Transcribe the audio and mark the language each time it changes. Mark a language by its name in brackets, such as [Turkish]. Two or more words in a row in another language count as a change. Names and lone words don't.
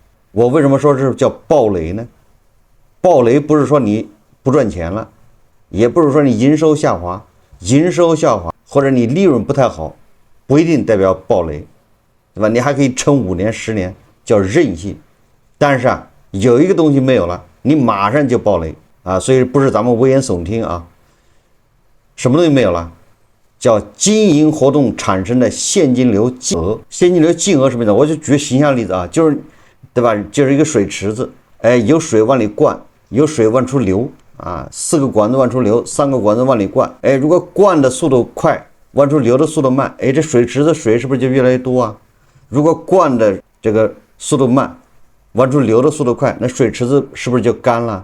[Chinese] 我為什麼說這叫暴雷呢？暴雷不是說你不賺錢了，也不是說你營收下滑，或者你利潤不太好，不一定代表暴雷，對吧？你還可以撐5年10年，叫韌性。但是有一個東西沒有了，你馬上就暴雷所以不是咱們危言聳聽什麼東西沒有了？叫經營活動產生的現金流淨額。現金流淨額什麼意思？我就舉個形象例子就是對吧？就是一個水池子，有水往裡灌，有水往出流4個管子往出流，3個管子往裡灌。如果灌的速度快，往出流的速度慢，這水池子水是不是就越來越多如果灌的這個速度慢，往出流的速度快，那水池子是不是就乾了？